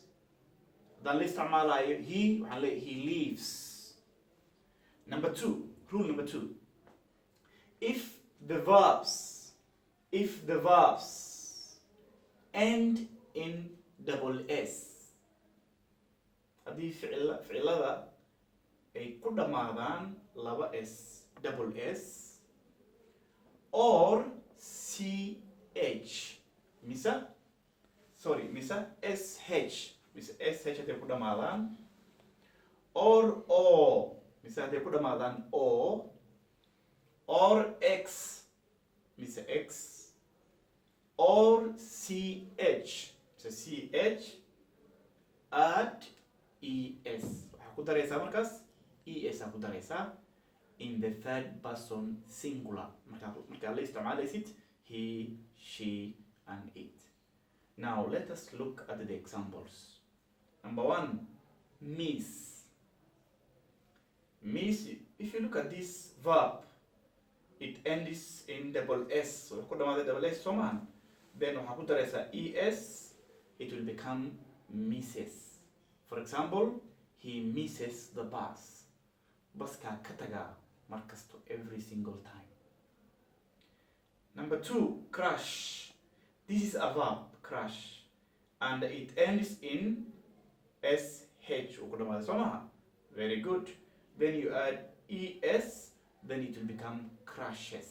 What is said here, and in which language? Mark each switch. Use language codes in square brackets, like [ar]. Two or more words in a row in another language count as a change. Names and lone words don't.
[en] Then let's تعمل he leaves. Number 2, rule number 2. If the verbs end in double s, [so] haddii ficilada ay ku dhamaadaan laba s, [en] double s, or ch, [so] mise sh, hadday ku dhamaadaan, [en] or o, [so] mise hadday ku dhamaadaan o, [en] or x, [so] mise x, [en] or ch, add es. [so] Waxaa ku daraysaa markaas es aa ku daraysaa [en] in the third person singular. [so] Markaa la isticmaalaysid [en] he, she, and it. Now let us look at the examples. Number 1, miss. Miss, if you look at this verb, it ends in double s. So double s soman. Then [so] waxaa ku daraysaa [en] es, it will become misses. For example, he misses the bus. [so] Baska kataga markasto [en] every single time. Number 2, crush. This is a verb, crush, and it ends in sh. Very good. Then you add es, then it will become crushes.